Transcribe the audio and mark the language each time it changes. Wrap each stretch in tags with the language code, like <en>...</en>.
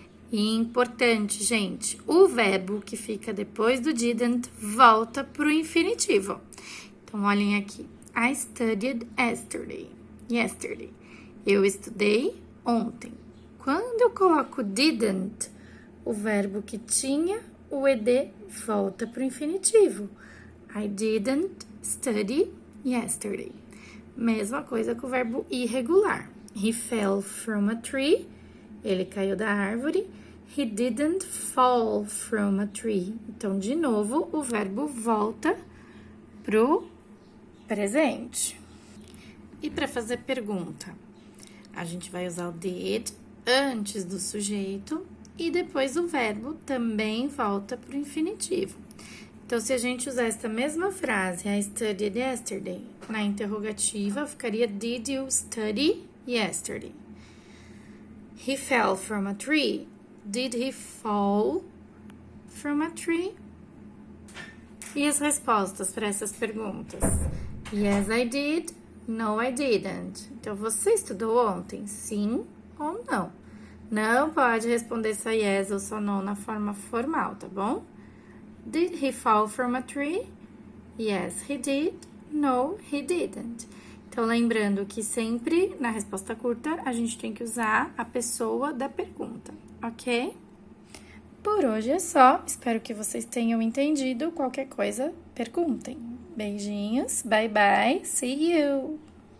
<pt>E importante, gente, o verbo que fica depois do didn't volta para o infinitivo. Então, olhem aqui.</pt> <en>I studied yesterday.</en> <pt>Eu estudei ontem. Quando eu coloco didn't, o verbo que tinha o ed volta para o infinitivo.</pt> <en>I didn't study yesterday.</en> <pt>Mesma coisa com o verbo irregular.</pt> <en>He fell from a tree.</en> <pt>Ele caiu da árvore.</pt> <en>He didn't fall from a tree.</en> <pt>Então, de novo, o verbo volta pro presente. E para fazer pergunta, a gente vai usar o did antes do sujeito e depois o verbo também volta para o infinitivo. Então, se a gente usar essa mesma frase,</pt> <en>I studied yesterday,</en> <pt>na interrogativa ficaria</pt> <en>Did you study yesterday? He fell from a tree. Did he fall from a tree?</en> <pt>E as respostas para essas perguntas?</pt> <en>Yes, I did. No, I didn't.</en> <pt>Então, você estudou ontem? Sim ou não? Não pode responder só yes ou só no na forma formal, tá bom?</pt> <en>Did he fall from a tree? Yes, he did. No, he didn't.</en> <pt>Então, lembrando que sempre, na resposta curta, a gente tem que usar a pessoa da pergunta, ok? Por hoje é só. Espero que vocês tenham entendido. Qualquer coisa, perguntem. Beijinhos.</pt> <en>Bye, bye. See you!</en>